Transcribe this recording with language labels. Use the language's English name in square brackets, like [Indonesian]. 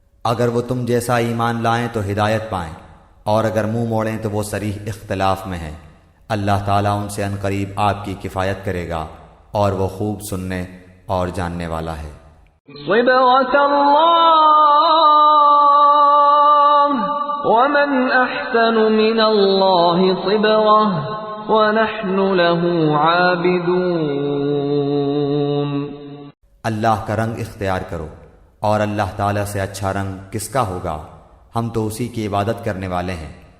[Urdu] اگر وہ تم جیسا ایمان لائیں تو ہدایت پائیں، اور اگر منہ موڑیں تو وہ صریح اختلاف میں ہیں۔ اللہ تعالیٰ ان سے عنقریب آپ کی کفایت کرے گا اور وہ خوب سننے اور جاننے والا ہے۔ [Arabic] صبغة الله ومن أحسن من الله صبغة ونحن له عابدون۔ [Urdu] اللہ کا رنگ اختیار کرو، اور اللہ تعالیٰ سے اچھا رنگ کس کا ہوگا، ہم تو اسی کی عبادت کرنے والے ہیں۔